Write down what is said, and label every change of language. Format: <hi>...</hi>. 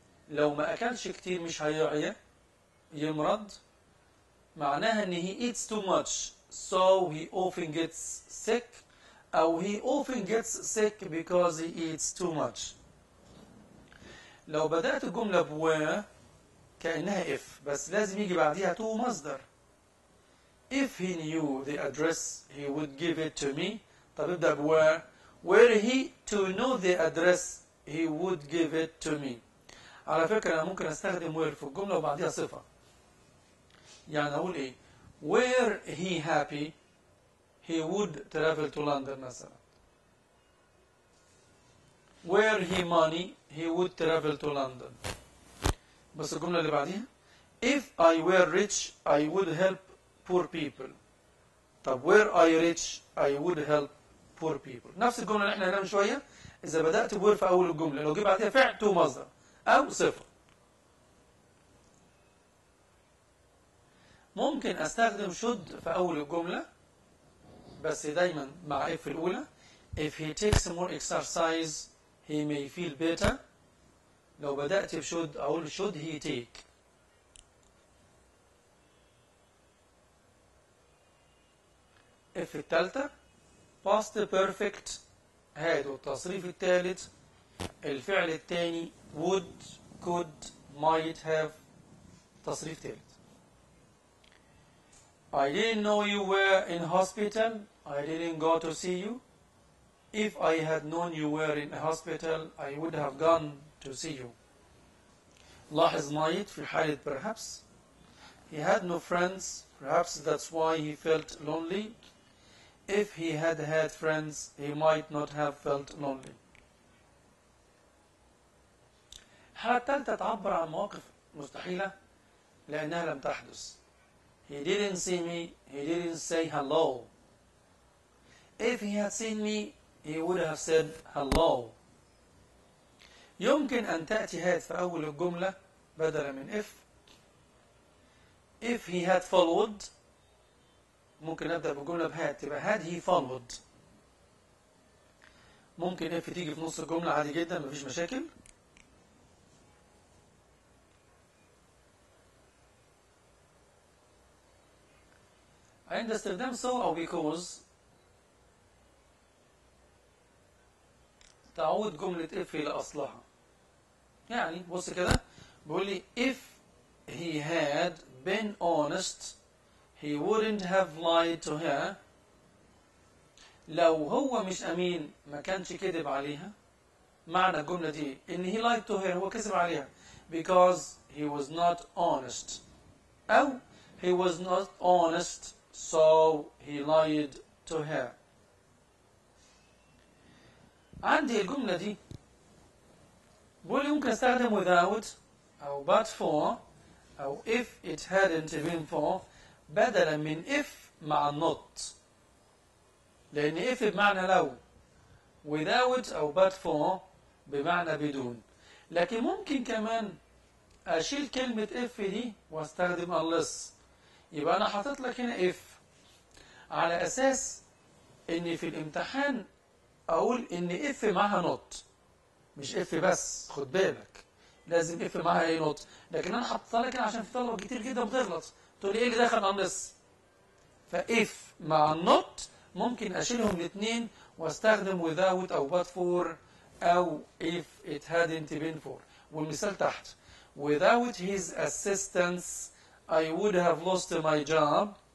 <ar>لو ما أكلش كتير مش هيعيا يمرض، معناها ان</ar> <en>he eats too much so he often gets sick، أو he often gets sick because he eats too much.</en> <ar>لو بدأت الجملة بwere كأنها if، بس لازم يجي بعديها to مصدر.</ar> <en>If he knew the address he would give it to me.</en> <ar>طب ابدأ ب</ar> <en>were he to know the address he would give it to me.</en> <ar>على فكرة أنا ممكن أستخدم were في الجملة وبعديها صفة. يعني أقول إيه؟</ar> <en>were he happy he would travel to London مثلا. were he money he would travel to London.</en> <ar>بس الجملة اللي بعديها</ar> <en>if I were rich I would help poor people. طب were I rich I would help poor people.</en> <ar>نفس الجملة اللي احنا قلناها من شوية. إذا بدأت بوير في أول الجملة لو جه بعدها فعل تو مصدر أو صفة. ممكن أستخدم should في أول الجملة بس دايما مع if الأولى.</ar> <en>if he takes more exercise he may feel better.</en> <ar>لو بدأت بشود أقول</ar> <en>should he take.</en> <ar>if الثالثة past perfect هذا التصريف الثالث الفعل الثاني would could might have تصريف ثالث.</ar> <en>I didn't know you were in hospital. I didn't go to see you. If I had known you were in a hospital I would have gone to see you.</en> <ar>لاحظ might في حالة perhaps.</ar> <en>He had no friends. Perhaps that's why he felt lonely. If he had had friends he might not have felt lonely.</en> <ar>الحالة الثالثة تعبر عن مواقف مستحيلة لأنها لم تحدث.</ar> <en>He didn't see me. He didn't say hello. If he had seen me he would have said hello.</en> <ar>يمكن أن تأتي had في أول الجملة بدلا من if.</ar> <en>If he had followed</en> <ar>ممكن أبدأ بالجملة بهاد تبقى</ar> <en>had he followed.</en> <ar>ممكن if تيجي في نص الجملة عادي جدا مفيش مشاكل. عند استخدام so أو because تعود جملة if إلى أصلها. يعني بص كده بيقول لي</ar> <en>if he had been honest he wouldn't have lied to her.</en> <ar>لو هو مش أمين ما كانش كذب عليها. معنى الجملة دي إن</ar> <en>he lied to her</en> <ar>هو كذب عليها</ar> <en>because he was not honest أو he was not honest so he lied to her.</en> <ar>عندي الجملة دي بقول لي ممكن استخدم without أو but for أو</ar> <en>if it hadn't been for</en> <ar>بدلا من if مع not. لأن if بمعنى لو without أو but for بمعنى بدون. لكن ممكن كمان أشيل كلمة if دي واستخدم unless. يبقى أنا حاطط لك هنا if على أساس إن في الامتحان أقول إن if معها not مش if بس. خد بالك لازم if معها ايه not. لكن أنا حاططها لك عشان في طلبة كتير جدا بتغلط تقول لي إيه اللي دخل unless. فإف مع not ممكن أشيلهم الاثنين واستخدم without أو but for أو</ar> <en>if it hadn't been for.</en> <ar>والمثال تحت</ar> <en>without his assistance I would have lost my job.</en>